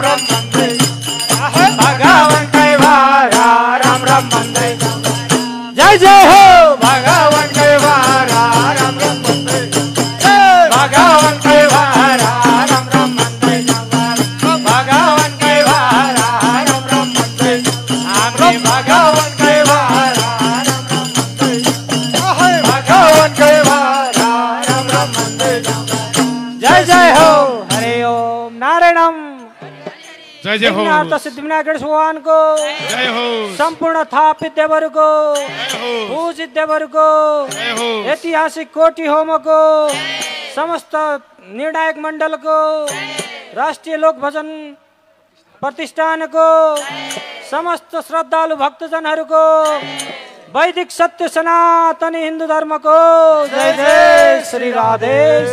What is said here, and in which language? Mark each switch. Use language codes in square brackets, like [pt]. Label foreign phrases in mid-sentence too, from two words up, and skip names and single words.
[ne] राम भन्दै भगवानकै भएर राम राम भन्दै जाम गर जय जय हो भगवानकै भएर राम राम भन्दै भगवानकै भएर राम राम भन्दै जाम गर भगवानकै भएर राम राम भन्दै हामी भगवानकै भएर राम राम भन्दै भगवानकै भएर राम राम भन्दै जाम गर जय जय हो हरे ओम नारायणम जय जय हो सिद्धिविनायक गणेश भगवानको जय हो सम्पूर्ण थापित देवहरूको जय हो पूजित देवहरूको जय हो ऐतिहासिक कोटी होमको समस्त निर्णायक मण्डलको राष्ट्रिय लोक भजन प्रतिष्ठानको समस्त श्रद्धालु भक्तजनहरूको वैदिक सत्य सनातन हिन्दू धर्मको जय जय श्री राधे।